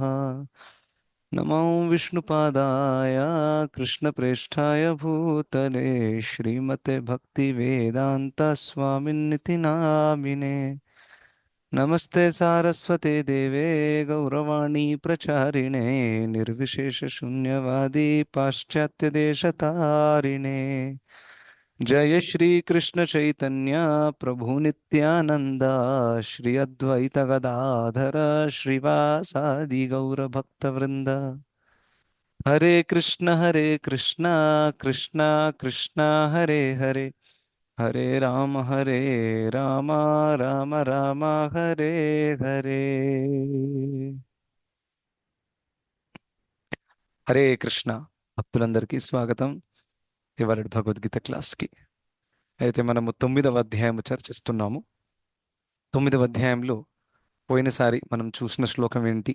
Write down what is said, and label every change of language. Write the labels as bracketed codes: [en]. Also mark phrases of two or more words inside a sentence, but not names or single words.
[sa] नमो विष्णुपादाय कृष्णप्रेष्ठाय भूतले श्रीमते भक्तिवेदान्त स्वामिन्निति नामिने. नमस्ते सारस्वते देवे गौरवाणि प्रचारिणे निर्विशेष शून्यवादि पाश्चात्य देशतारिणे. जय श्री कृष्ण चैतन्य प्रभु नित्यानंद श्री अद्वैत गदाधर श्रीवासादि गौर भक्त वृंद. हरे कृष्ण कृष्ण कृष्ण हरे हरे, हरे राम राम राम हरे हरे. [te] హరే కృష్ణ. భక్తులందరికీ స్వాగతం ఇవాళ భగవద్గీత క్లాస్కి. అయితే మనము 9వ అధ్యాయము చర్చిస్తున్నాము. 9వ అధ్యాయంలో పోయినసారి మనం చూసిన శ్లోకం ఏంటి?